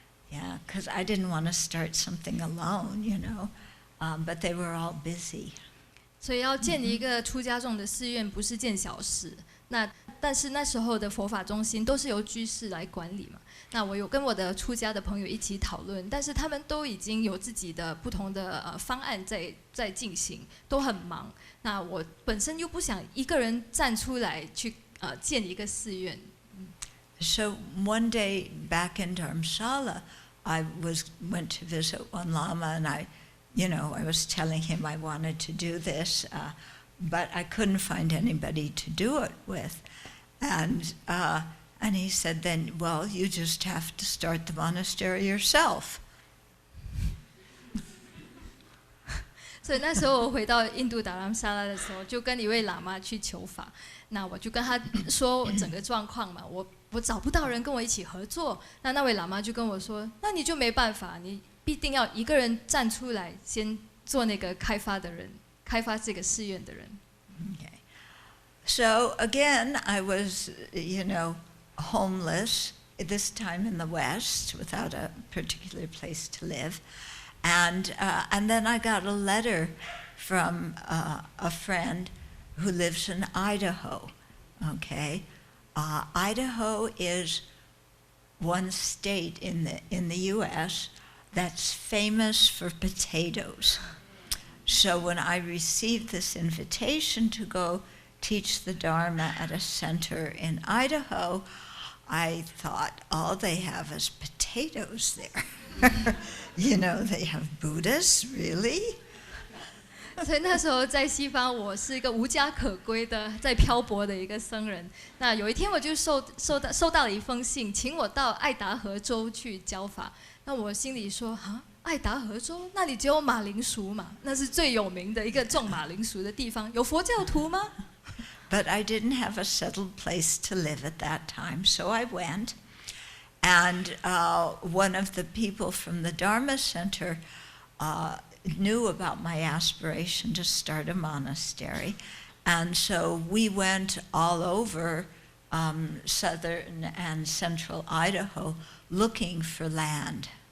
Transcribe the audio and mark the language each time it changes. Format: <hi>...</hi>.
<en>Yeah, because I didn't want to start something alone, but they were all busy.</en> <zh>所以要建立一个出家众的寺院不是件小事。但是那时候的佛法中心都是由居士来管理嘛。那我有跟我的出家的朋友一起讨论，但是他们都已经有自己的不同的方案在进行，都很忙。那我本身又不想一个人站出来去建一个寺院。</zh> <en>So one day back in Dharamsala, I went to visit one Lama, and I was telling him I wanted to do this, but I couldn't find anybody to do it with, and he said, "Then, well, you just have to start the monastery yourself."</en> <zh>所以那时候我回到印度达拉姆萨拉的时候，就跟一位喇嘛去求法。那我就跟他说整个状况嘛，我找不到人跟我一起合作。那位喇嘛就跟我说，那你就没办法，你必定要一个人站出来，先做那个开发的人，开发这个寺院的人。</zh> <en>Okay. So again, I was, homeless, this time in the West, without a particular place to live. And then I got a letter from a friend who lives in Idaho, okay? Idaho is one state in the U.S. that's famous for potatoes. So when I received this invitation to go teach the Dharma at a center in Idaho, I thought, all they have is potatoes there. They have Buddhists, really?</en> <zh>所以那时候在西方，我是一个无家可归的，在漂泊的一个僧人。那有一天，我就收到了一封信，请我到爱达荷州去教法。那我心里说，啊，爱达荷州那里只有马铃薯嘛，那是最有名的一个种马铃薯的地方，有佛教徒吗？</zh> <en>But I didn't have a settled place to live at that time, so I went. And one of the people from the Dharma Center knew about my aspiration to start a monastery. And so we went all over southern and central Idaho looking for land.</en>